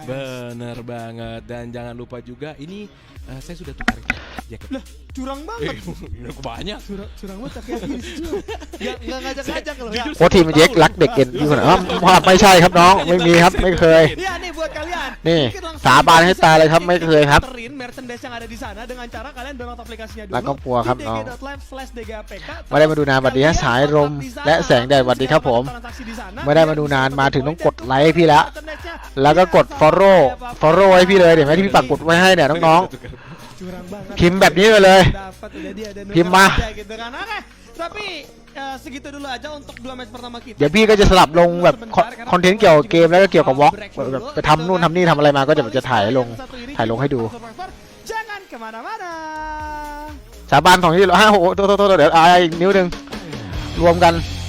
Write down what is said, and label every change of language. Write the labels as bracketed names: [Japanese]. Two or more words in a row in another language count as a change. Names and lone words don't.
[Indonesian] Bener banget dan jangan lupa juga ini saya sudah tukar jaket. Lah curang banget. Banyak. Curang banget tapi di situ. Nggak ngajak-ngajak loh ya. [Thai] โค้ชทีมเย็กรักเด็กเอ็นอยู่นะไม่ใช่ครับน้องไม่มีครับไม่เคย [Indonesian] Iya nih buat kalian. [Thai] นี่ [Indonesian] Mungkin langsung [Thai] สาบานให้ตายเลยครับไม่เคยครับ [Indonesian] Terin merchandise yang ada di sana dengan cara kalian download aplikasinya dulu. [Thai] รักครอบครัวครับน้อง [Indonesian] dg.live/dgapk. [Thai] ไม่ได้มาดูนานวันนี้สายลมและแสงแดดสวัสดีครับผม ไม่ได้มาดูนานมาถึงต้องกดไลค์ให้พี่แล้ว แล้วก็กด follow ให้พี่เลยเดี๋ยวแม่ที่พี่ปักกดไว้ให้เนี่ยน้อง [Indonesian] Curang banget. [Thai] พิมพ์แบบนี้เลย [Indonesian] Dapat udah dia dan [Thai] พิมพ์มา [Indonesian] aja gitu kan. Oke. Tapi segitu dulu aja untuk 2 match pertama kita. [Thai] ๆเดี๋ยวพี่ก็จะสลับลงแบบคอนเทนต์เกี่ยวกับเกมแล้วก็เกี่ยวกับวอล์กแบบไปทำนู่นทำนี่ทำอะไรมาก็จะถ่ายลงให้ดู [Indonesian] Jangan kemana-mana. [Thai] สาบาน2ที่โอ้โหโทษเดี๋ยวอีกนิ้วนึงรวมกัน